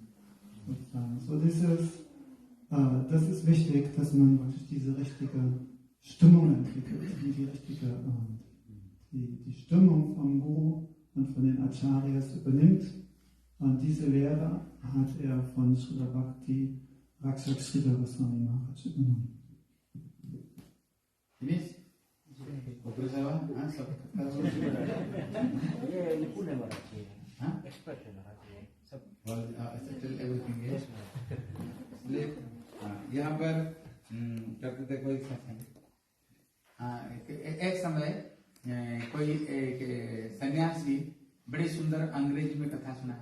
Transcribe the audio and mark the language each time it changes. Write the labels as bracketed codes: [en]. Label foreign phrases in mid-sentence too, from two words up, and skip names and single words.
[de] So das ist wichtig, dass man wirklich diese richtige Stimmung entwickelt, die Stimmung vom Guru und von den Acharyas übernimmt. Und diese Lehre hat er von Srila Bhakti Rakshak Srila Goswami Maharaj übernommen. [hi] यहाँ पर करते थे कोई एक समय कोई एक सन्यासी बड़ी सुंदर अंग्रेजी में कथा सुना।